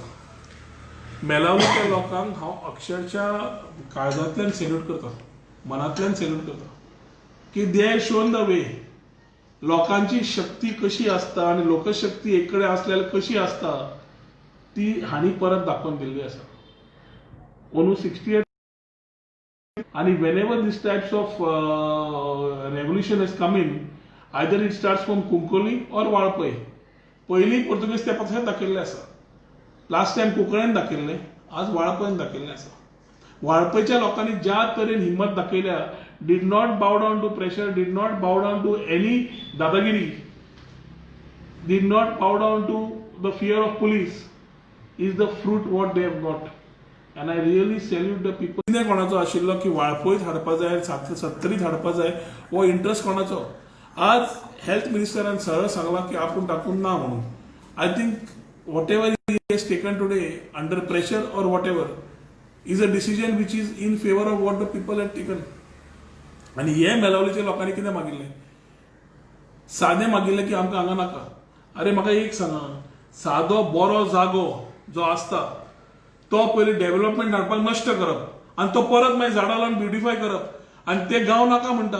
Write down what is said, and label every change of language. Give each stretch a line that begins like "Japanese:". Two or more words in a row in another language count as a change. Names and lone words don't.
Konkani: मेलावलीच्या लोकांक हांव अक्षरशः काळजांतल्यान सेल्यूट करता, मनांतल्यान सेल्यूट करता की
English: they have shown the way.
Konkani: लोकांची शक्ती कशी आसता आनी लोकशक्ती एक कडेन आसल्यार कशी आसता ती हांणी परत दाखोवन दिल्ली आसा. ओनू 68 आणि
English: whenever these types of revolution is coming, either it starts from कुंकोली or वाळपय.
Konkani: पयलीं पोर्तुगीज तेंपासून दाखयल्लें आसा.
English: last time
Konkani: कोंकणीन दाखयल्लें, आज वाळपयन दाखयल्लें आसा. वाळपयच्या लोकांनी ज्या तरेन हिम्मत दाखयल्या,
English: did not bow down to pressure, did not bow down to any दादागिरी, did not bow down to the fear of police, is the fruit what they have got. And I really salute the people.
Konkani: कितें कोणाचो आशिल्लो की वाळपयत हाडपा जाय, 70 हाडपा जाय, हो इंट्रस्ट कोणाचो? आज हेल्थ मिनिस्टरान सरळ सांगला की आपूण टाकून ना म्हणून.
English: I think what ever he has taken today under pressure और what ever is a decision which is in favor of what the people have taken.
Konkani: आनी हे मेलावलीच्या लोकांनी कितें मागिल्लें सादें मागिल्लें की आमकां हांगा नाका. अरे म्हाका एक सांगा, सादो बरो जागो जो आसता तो पयलीं डेव्हलपमेंट हाडपाक नश्ट करप आनी तो परत मागीर झाडां लावन ब्युटिफाय करप आनी ते गांव नाका म्हणटा.